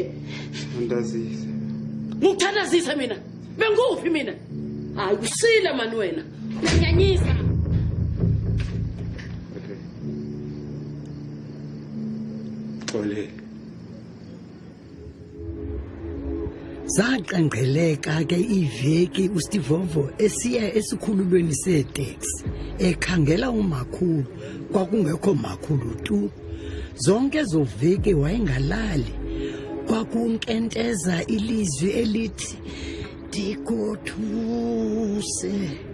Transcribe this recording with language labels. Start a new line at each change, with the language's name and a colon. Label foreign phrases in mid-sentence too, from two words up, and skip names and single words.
Xhosa: Andazise.
Zulu: Ngithandazisa mina. Benguphi mina?
Xhosa: Hayi usile mani wena. Uyanyanyisa. Xolele. Zaqenqeleka ke iveki uSteve Vovo esiya esikhululweni seTaxi ekhangela umakhulu kwakungekho makhulu tu. Zonke zoveki wayengalali. Kwakunkenteza ilizwi elithi dikothuse.